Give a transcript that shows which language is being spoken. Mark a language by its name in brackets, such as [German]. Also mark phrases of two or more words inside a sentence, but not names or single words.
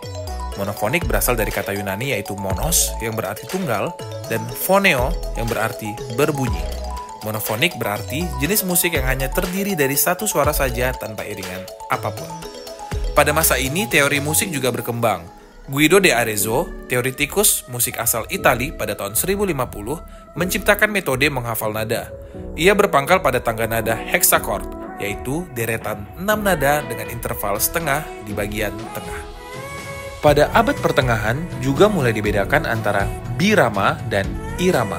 [Indonesian] Monofonik berasal dari kata Yunani yaitu monos yang berarti tunggal dan phoneo yang berarti berbunyi. Monofonik berarti jenis musik yang hanya terdiri dari satu suara saja tanpa iringan apapun. Pada masa ini teori musik juga berkembang. Guido de Arezzo, teoritikus musik asal Italia pada tahun 1050, menciptakan metode menghafal nada. Ia berpangkal pada tangga nada hexachord, yaitu deretan 6 nada dengan interval setengah di bagian tengah. Pada abad pertengahan juga mulai dibedakan antara birama dan irama.